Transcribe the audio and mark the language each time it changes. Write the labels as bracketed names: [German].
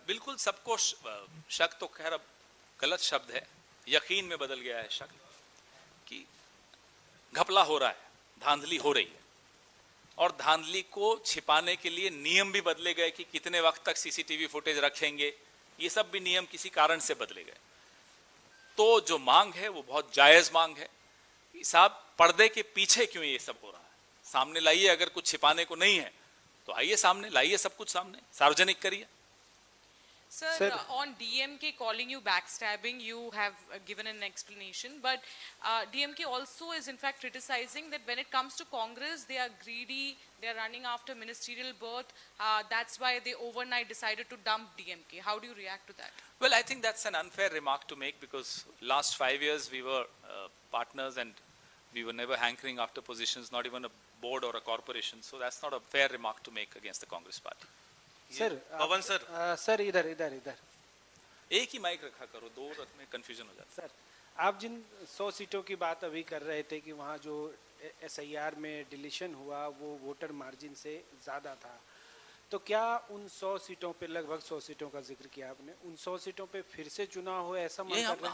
[Hindi] बिल्कुल सबको शक तो खैर अब गलत शब्द है, यकीन में बदल गया है शक, कि घपला हो रहा है, धांधली हो रही है, और धांधली को छिपाने के लिए नियम भी बदले गए कि कितने वक्त तक सीसीटीवी फुटेज रखेंगे, ये सब भी नियम किसी कारण से बदले गए। तो जो मांग है वो बहुत जायज मांग है कि साहब पर्दे के पीछे क्यों ये सब हो रहा है, सामने लाइए। अगर कुछ छिपाने को नहीं है तो आइए सामने लाइए, सब कुछ सामने सार्वजनिक करिए। [English] Sir, on DMK calling you backstabbing, you have given an explanation, but DMK also is in fact criticizing that when it comes to Congress, they are greedy, they are running after ministerial berth. That's why they overnight decided to dump DMK. How do you react to that? Well, I think that's an unfair remark to make, because last 5 years we were partners and we were never hankering after positions, not even a board or a corporation. So that's not a fair remark to make against the Congress party. [Hindi] Sir Pawan sir, sir इधर इधर इधर एक ही mic रखा करो, दो में confusion हो जाता है। सर आप जिन 100 सीटों की बात अभी कर रहे थे कि वहाँ जो SIR में डिलीशन हुआ वो वोटर मार्जिन से ज़्यादा था, तो क्या उन 100 सीटों पे, लगभग 100 सीटों का जिक्र किया आपने, उन 100 सीटों पे फिर से चुनाव हो, ऐसा मान कर रहे हैं?